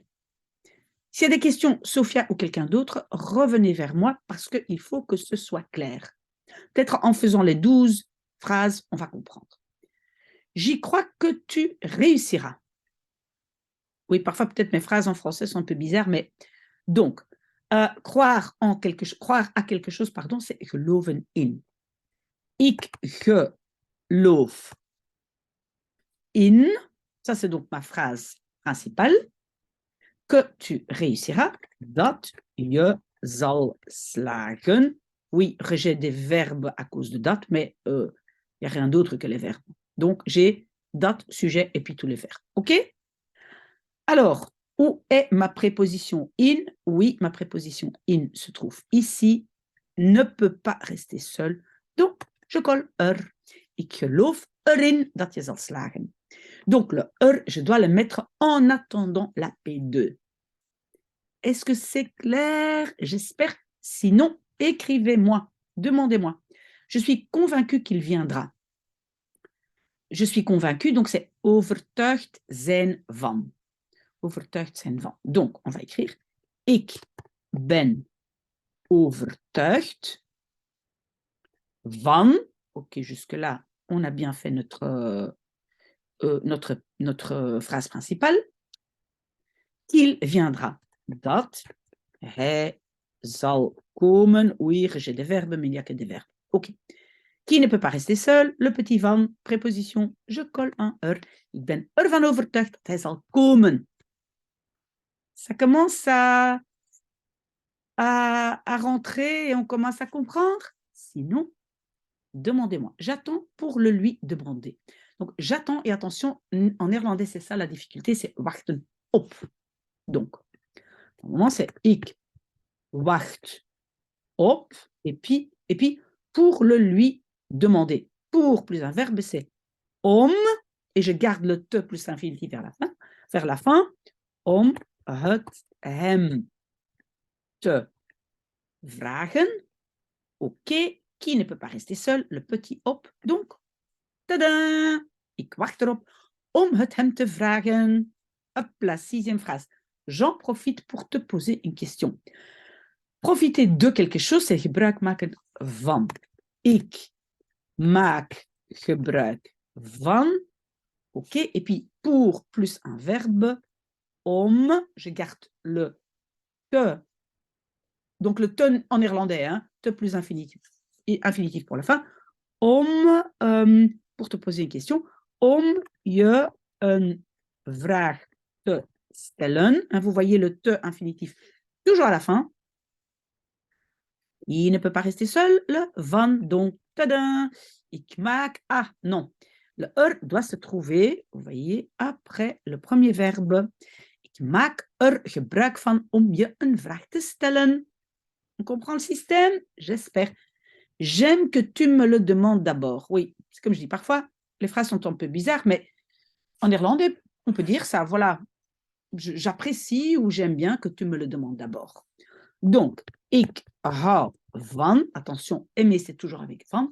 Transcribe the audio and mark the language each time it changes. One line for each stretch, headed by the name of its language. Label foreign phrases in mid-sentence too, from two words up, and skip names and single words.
French: S'il y a des questions, Sophia ou quelqu'un d'autre, revenez vers moi parce qu'il faut que ce soit clair. Peut-être en faisant les 12 phrases, on va comprendre. J'y crois que tu réussiras. Oui, parfois peut-être mes phrases en français sont un peu bizarres, mais donc, croire à quelque chose, pardon, c'est
Dutch: geloven in. Ik geloof in,
French: ça c'est donc ma phrase principale, que tu réussiras,
Dutch: dat je zal slagen.
French: Oui, j'ai des verbes à cause de dat, mais il n'y a rien d'autre que les verbes. Donc, j'ai dat, sujet et puis tous les verbes. OK? Alors, où est ma préposition in? Oui, ma préposition in se trouve ici, ne peut pas rester seule. Donc, je colle
Dutch: Ik geloof erin dat je zal slagen.
French: Donc, le je dois le mettre en attendant la P2. Est-ce que c'est clair? J'espère. Sinon, écrivez-moi, demandez-moi. Je suis convaincue qu'il viendra. Je suis convaincue, donc c'est
Dutch: overtuigd zijn van. Overtuigd zijn van.
French: Donc, on va écrire
Dutch: ik ben overtuigd van.
French: Ok, jusque-là, on a bien fait notre phrase principale. Qu'il viendra.
Dutch: Dat hij zal komen.
French: Oui, j'ai des verbes, mais il n'y a que des verbes. Ok. Qui ne peut pas rester seul? Le petit van, préposition, je colle un
Dutch: Ik ben ervan overtuigd dat hij zal komen.
French: Ça commence à rentrer et on commence à comprendre. Sinon, demandez-moi. J'attends pour le lui demander. Donc, j'attends et attention, en néerlandais, c'est ça la difficulté, c'est
Dutch: wachten op.
French: Donc, pour le moment, c'est
Dutch: ik wacht op
French: et puis pour le lui demander. Pour plus un verbe, c'est om et je garde le te plus infinitif vers la fin,
Dutch: om het hem te vragen.
French: OK, qui ne peut pas rester seul? Le petit op. Donc, tada!
Dutch: Ik wacht erop om het hem te vragen.
French: Hop, la sixième phrase. J'en profite pour te poser une question. Profiter de quelque chose, c'est
Dutch: gebruik maken van. Ik maak gebruik van.
French: OK, et puis pour plus un verbe, om, je garde le te. Donc le te en néerlandais, hein, te plus infinitif pour la fin. pour te poser une question,
Dutch: om je een vraag te stellen.
French: Vous voyez le te infinitif toujours à la fin. Il ne peut pas rester seul, le van, donc, tadam,
Dutch: ik maak,
French: ah, non. Le doit se trouver, vous voyez, après le premier verbe.
Dutch: Ik maak gebruik van om je een vraag te stellen.
French: On comprend le système? J'espère. J'aime que tu me le demandes d'abord. Oui, c'est comme je dis, parfois, les phrases sont un peu bizarres, mais en néerlandais, on peut dire ça, voilà. J'apprécie ou j'aime bien que tu me le demandes d'abord. Donc,
Dutch: ik hou van,
French: attention, aimer c'est toujours avec van.